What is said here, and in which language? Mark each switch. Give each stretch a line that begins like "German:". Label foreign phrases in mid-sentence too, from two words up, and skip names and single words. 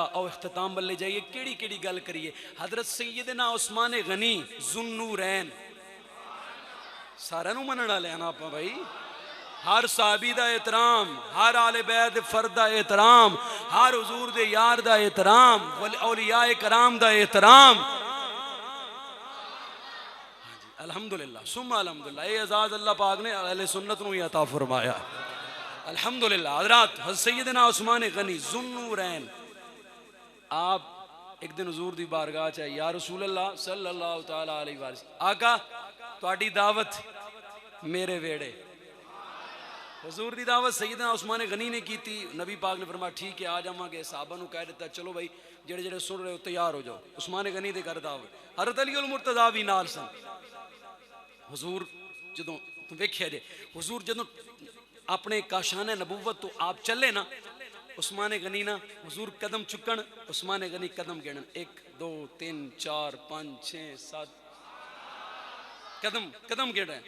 Punjabi: اور اختتام بلے جائیے، کیہڑی کیہڑی گل کریے۔ حضرت سیدنا عثمان غنی ذوالنورین، سارے نوں منن والے ہیں نا آپ بھائی. ہر صحابی دا احترام، ہر آل بیت فرد دا احترام، ہر حضور دے یار دا احترام، اولیائے کرام دا احترام.
Arabic: الحمد لله ثم الحمد لله,
Punjabi: یہ اعزاز اللہ پاک نے اہل سنت نوں ہی عطا فرمایا.
Arabic: الحمد لله.
Punjabi: حضرات، سیدنا عثمان غنی ذوالنورین، آپ ایک دن حضور دی بارگاہ چ آئے.
Arabic: يا رسول الله صلى الله تعالى عليه وسلم,
Punjabi: آقا تہاڈی دعوت میرے ویہڑے. حضور دی دعوت سیدنا عثمان غنی نے کی تھی. نبی پاک نے فرمایا ٹھیک ہے آ جاواں گے۔ صحابہ نوں کہہ دتا چلو بھائی جیہڑے جیہڑے سن رہے ہو تیار ہو جاؤ. عثمان غنی دے گھر دعوت، حضرت علی المرتضیٰ بھی نال سن. حضور جدوں ویکھیا جے، حضور جدوں اپنے کاشانہ نبوت تو آپ چلے نا، عثمان غنی نا حضور قدم چکن، عثمان غنی قدم گنن 1 2 3 4 5 6 7 قدم قدم گن رہے.